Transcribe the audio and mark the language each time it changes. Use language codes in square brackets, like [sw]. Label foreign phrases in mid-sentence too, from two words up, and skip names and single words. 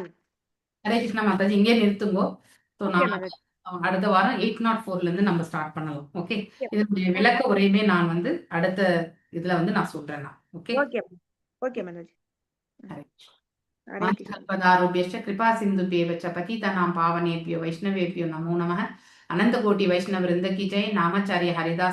[ta] ஹரே கிருஷ்ணா மாதாஜி, இங்கே நிறுத்துங்கோ. அடுத்த வாரம் 804 இருந்து நம்ம ஸ்டார்ட் பண்ணலாம். ஓகே, இதனுடைய விளக்க உரையுமே நான் வந்து அடுத்த இதுல வந்து நான் சொல்றேன். ஓகே ஓகே மனோஜ். [sa] கல்பதாருभ्यश्च कृपा सिन्धुभ्येव च पतितानां पावनेभ्यो वैष्णवेभ्यो नमो नमः. [hi] अनंत कोटि वैष्णव वृंद की जय. नामाचार्य हरिदास